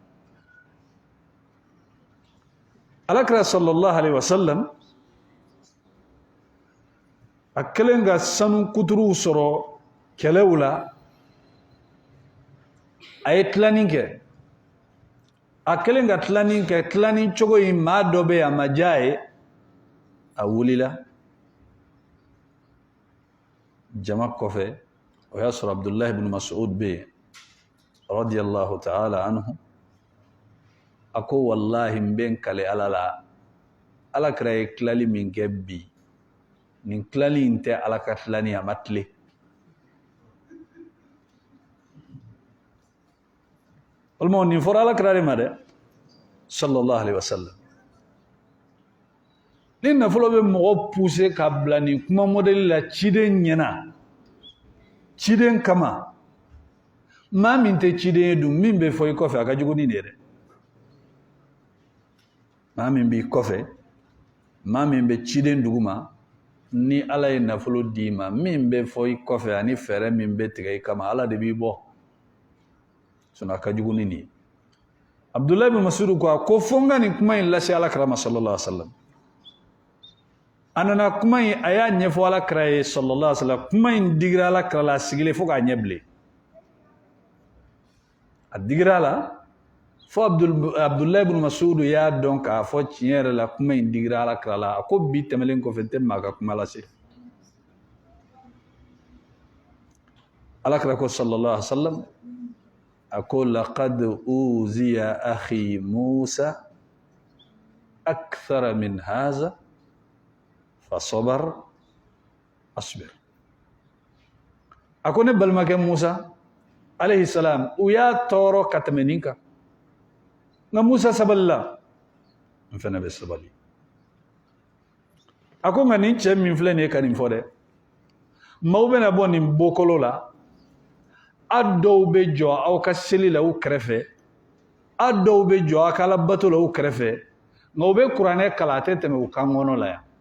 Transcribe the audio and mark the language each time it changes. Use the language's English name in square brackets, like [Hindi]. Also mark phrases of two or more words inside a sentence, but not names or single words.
[Bambara] alakira [Arabic] صلى الله عليه وسلم [Bambara] a kɛlen ka sanu kuturuw sɔrɔ kɛlɛw la a ye tilanin kɛ a kɛlen ka tilanin kɛ tilanin cogo in maa dɔ bɛ yen a ma diya a ye a wulila jama kɔfɛ o y'a sɔrɔ Abdullahi ibn Mas'ud bɛ yen [Arabic] رضي الله تعالى عنه [Bambara] a ko wallahi n bɛ n kale Ala la alakira ye tilali min kɛ bi nin tilali in tɛ Ala ka tilani a ma tile walima nin fɔra alakira de ma dɛ [Arabic] صلى الله عليه وسلم [Bambara] ni nafolo bɛ mɔgɔ pousser ka bila nin kuma modèle la ciden ɲɛna ciden kama maa min tɛ ciden ye dun min bɛ fɔ i kɔfɛ a ka jugu ni nin ye dɛ maa min b'i kɔfɛ maa min bɛ ciden duguma ni Ala ye nafolo d'i ma min bɛ fɔ i kɔfɛ ani fɛɛrɛ min bɛ tigɛ i kama Ala de b'i bɔ sinon a ka jugu ni nin ye Abdullahi bin Mas'ud ko fo n ka nin kuma in lase alakira ma [Arabic] صلى الله عليه وسلم [Bambara] a nana kuma in a y'a ɲɛfɔ alakira ye [Arabic] صلى الله عليه وسلم [Bambara] kuma in digira alakira la a sigilen fo k'a ɲɛ bilen digira la fo Abdullah ibn Mas'ud ya don ka fo tiɲɛ la kuma in digira la kala la ko bi tɛmɛlen kɔfɛ tɛ maa ka kuma lase alakira ko [Arabic] صلى الله عليه وسلم [Bambara] ako [Arabic] لقد أوذي أخي موسى أكثر من هذا فصبر أصبر [Bambara] ako ne balimakɛ Musa [Arabic] عليه السلام [Bambara] u y'a tɔɔrɔ ka tɛmɛ nin kan nka Musa sabalila n fana bɛ sabali a ko nka nin cɛ min filɛ nin ye ka nin fɔ dɛ maaw bɛna bɔ nin bokolo la a dɔw bɛ jɔ aw ka seli la u kɛrɛfɛ a dɔw bɛ jɔ aw ka Alabato la u kɛrɛfɛ nka u bɛ kuranɛ kalan a tɛ tɛmɛ u kan kɔnɔ la yan